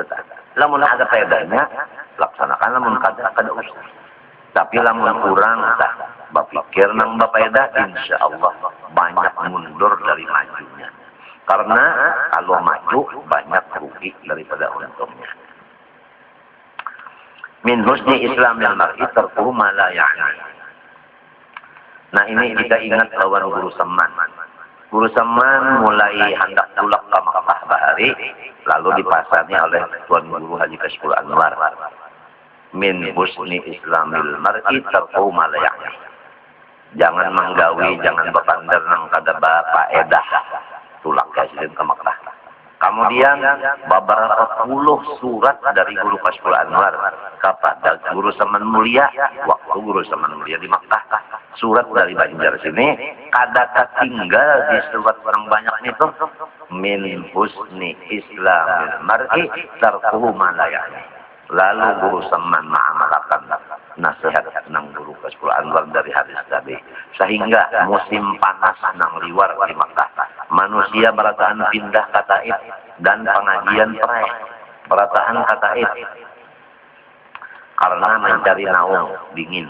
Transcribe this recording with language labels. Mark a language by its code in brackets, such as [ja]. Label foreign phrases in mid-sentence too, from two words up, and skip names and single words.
[bjn] Lamun ada faedahnya laksanakan, lamun kada usah. Tapi lamun kurang berpikir nang berfaedah insyaallah banyak mundur dari majunya. Karena kalau maju banyak rugi daripada untungnya. [ar] Min husni islamil mar'i tarkuhu ma la ya'ni. [bjn] Nah ini kita ingat lawan Guru Saman. Guru Saman mulai hendak pulang ke Makkah Bahari, lalu dipasarnya oleh Tuan Guru Haji Kashful Anwar. [ar] Min husni islamil mar'i tarkuhu ma la ya'ni. [bjn] Jangan menggawi, jangan berpandar nang kada faedah. Tulak presiden ke Makkah. Kemudian beberapa puluh surat dari guru Kashful Anwar kepada guru Saman Mulia, waktu guru Saman Mulia di Makkah. Surat dari Banjar sini, kata tinggal di surat orang banyak itu, [ar] min husni islamil mar'i tarkuhu ma la ya'ni. [bjn] Lalu guru Saman ma'amalakan nasihat nang guru Kashful Anwar dari hadis tadi. Sehingga musim panas nang liwar di Makkah. Manusia berataan pindah ke Taif dan pengajian perai berataan ke Taif karena mencari naung dingin.